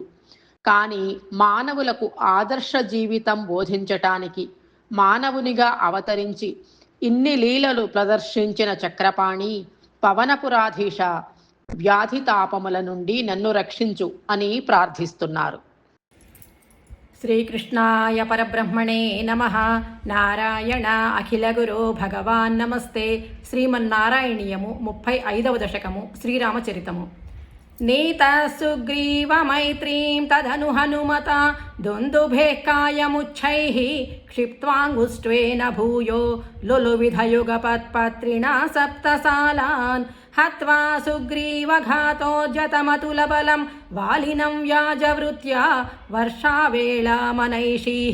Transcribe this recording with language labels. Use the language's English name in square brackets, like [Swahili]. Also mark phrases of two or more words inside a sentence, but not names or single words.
[Telugu] కానీ మానవులకు ఆదర్శ జీవితం బోధించటానికి మానవునిగా అవతరించి ఇన్ని లీలలు ప్రదర్శించిన చక్రపాణి, పవనపురాధీశ, వ్యాధి తాపముల నుండి నన్ను రక్షించు అని ప్రార్థిస్తున్నారు. [Sanskrit] శ్రీకృష్ణాయ పరబ్రహ్మణే నమః. నారాయణ అఖిల గురో భగవాన్ నమస్తే. [Telugu] శ్రీమన్నారాయణీయము 35వ దశకము శ్రీరామచరితము. [Sanskrit] नीतः सुग्रीवमैत्रीं तदनु हनुमता दुन्दुभेः कायमुच्छैः क्षिप्त्वाङ्गुष्ट्वेन भूयो लुलुविधयुगपत्पत्रिणा सप्तसालान् हत्वा सुग्रीवघातोज्जतमतुलबलं वालिनं व्याजवृत्या वर्षावेळामनैषीः